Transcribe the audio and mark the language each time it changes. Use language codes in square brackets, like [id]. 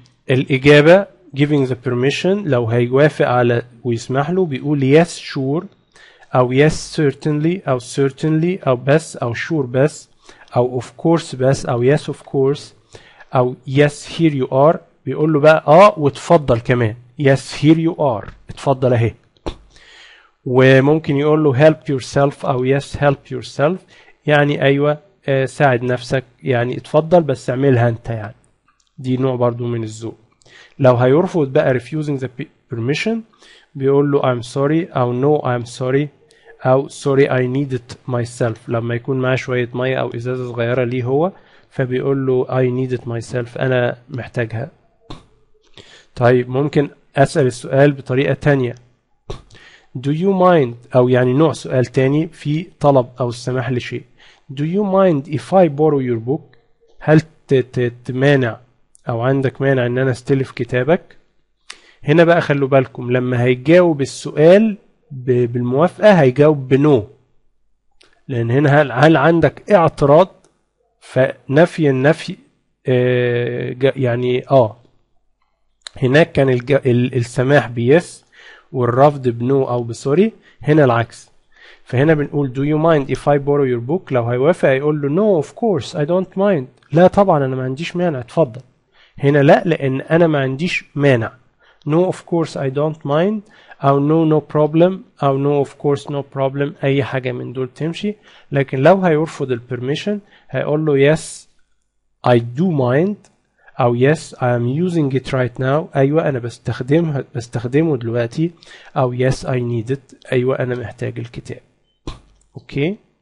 [ar] الإجابة [en] giving the permission [ar] لو هيوافق على ويسمح له بيقول [en] yes sure أو yes certainly أو certainly أو بس أو sure بس أو of course بس أو yes of course أو yes here you are. [ar] بيقول له بقى وتفضل كمان [en] yes here you are، [ar] اتفضل اهي. وممكن يقول له [en] help yourself [ar] أو [en] yes help yourself، [ar] يعني أيوة ساعد نفسك، يعني اتفضل بس اعملها انت يعني. دي نوع برضو من الذوق. لو هيرفض بقى [en] refusing the permission [ar] بيقول له [en] I'm sorry أو no I'm sorry أو sorry I need it myself. [ar] لما يكون معاه شوية مية أو إزازة صغيرة ليه هو، فبيقول له [en] I need it myself، [ar] أنا محتاجها. طيب ممكن أسأل السؤال بطريقة تانية، [en] do you mind، [ar] أو يعني نوع سؤال تاني في طلب أو السماح لشيء. [en] do you mind if I borrow your book؟ [ar] هل تمانع أو عندك مانع إن أنا استلف كتابك؟ هنا بقى خلوا بالكم لما هيجاوب السؤال بالموافقة هيجاوب بنو، لأن هنا هل عندك اعتراض؟ فنفي النفي يعني هناك كان السماح بيس والرفض بنو أو بسوري، هنا العكس. فهنا بنقول [en] do you mind if I borrow your book؟ [ar] لو هيوافق هيقول له [en] no of course I don't mind، [ar] لا طبعا أنا ما عنديش مانع اتفضل. هنا لا، لأن أنا ما عنديش مانع. [en] no of course I don't mind أو no problem أو no of course no problem، [ar] أي حاجة من دول تمشي. لكن لو هيرفض البرميشن هيقول له [en] yes I do mind [ar] أو [en] yes I am using it right now، [ar] أيوة أنا بستخدمه دلوقتي، أو [en] yes I need it، [ar] أيوة أنا محتاج الكتاب. أوكي.